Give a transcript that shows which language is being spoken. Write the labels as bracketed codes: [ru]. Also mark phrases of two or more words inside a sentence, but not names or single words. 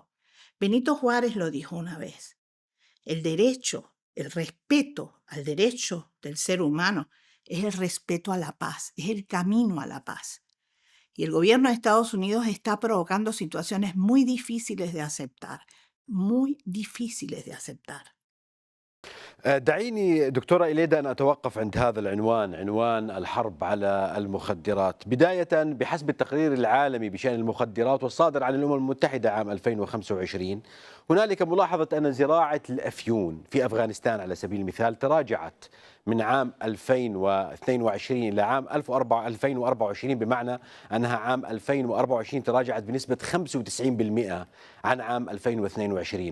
[es] Benito Juárez lo dijo una vez, el respeto al derecho del ser humano es el respeto a la paz, es el camino a la paz. Y el gobierno de Estados Unidos está provocando situaciones muy difíciles de aceptar, muy difíciles de aceptar. [ar] دعيني دكتورة إليدا أن أتوقف عند هذا العنوان، عنوان الحرب على المخدرات. بداية، بحسب التقرير العالمي بشأن المخدرات والصادر عن الأمم المتحدة عام 2025، هنالك ملاحظة أن زراعة الأفيون في أفغانستان على سبيل المثال تراجعت من عام 2022 إلى عام 2024، بمعنى أنها عام 2024 تراجعت بنسبة 95% عن عام 2022.